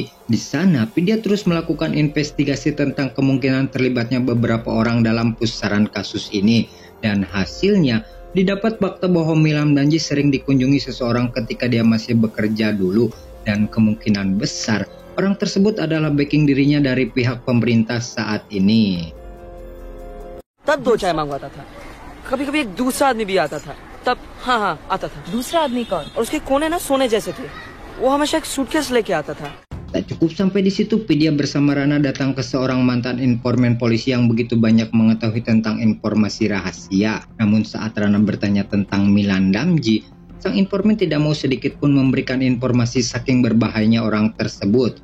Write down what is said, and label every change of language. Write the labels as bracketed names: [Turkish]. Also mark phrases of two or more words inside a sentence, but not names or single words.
[Indonesian] Di sana, Vidya terus melakukan investigasi tentang kemungkinan terlibatnya beberapa orang dalam pusaran kasus ini. Dan hasilnya, didapat fakta bahwa Milam Damji sering dikunjungi seseorang ketika dia masih bekerja dulu. Dan kemungkinan besar, orang tersebut adalah backing dirinya dari pihak pemerintah saat ini. [Hindi] तब दो चाय मंगवाता था, कभी-कभी एक दूसरा आदमी भी आता था, तब हाँ आता था। दूसरा आदमी कौन? और उसके कोने ना सोने जैसे थे, वो हमेशा एक सूटकेस लेके आता था। [Indonesian] Tak cukup sampai di situ, Vidya bersama Rana datang ke seorang mantan informan polisi yang begitu banyak mengetahui tentang informasi rahasia. Namun saat Rana bertanya tentang Milan Damji, sang informan tidak mau sedikit pun memberikan informasi saking berbahayanya orang tersebut.